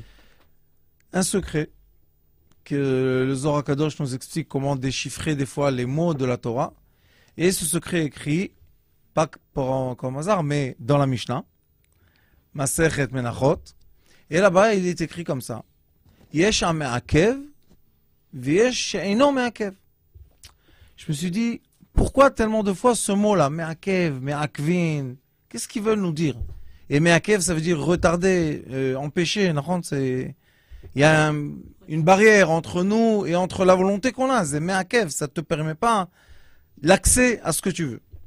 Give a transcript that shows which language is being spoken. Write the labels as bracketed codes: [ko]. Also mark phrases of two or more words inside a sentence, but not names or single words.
[fr] un secret que le Zohar HaKadosh nous explique comment déchiffrer des fois les mots de la Torah. Et ce secret est écrit, pas comme hasard, mais dans la Mishnah, Masechet Menachot. Et là-bas, il est écrit comme ça. [he] יש המעכב ויש שאינו מעכב. [fr] Je me suis dit, pourquoi tellement de fois ce mot-là, [he] מעכב מעכבין, [fr] qu'est-ce qu'ils veulent nous dire? Et me'akev, ça veut dire retarder, empêcher. Il y a une barrière entre nous et entre la volonté qu'on a. C'est me'akev, ça ne te permet pas l'accès à ce que tu veux.